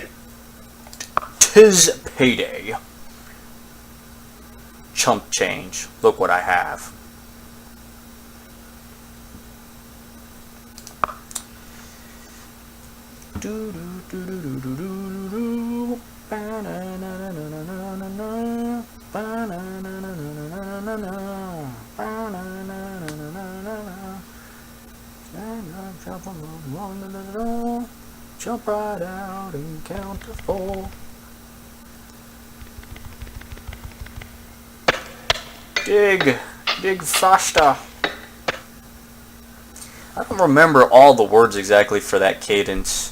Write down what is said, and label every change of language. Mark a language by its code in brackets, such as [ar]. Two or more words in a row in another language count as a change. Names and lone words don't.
[en] 'Tis payday. Chump change. Look what I have. Do do do do do do do do. Ba na na na na na na na na. Ba na na na na na na na. Ba na na na na na na na. Stand up, jump on, jump right out and count to 4. Dig faster. I don't remember all the words exactly for that cadence.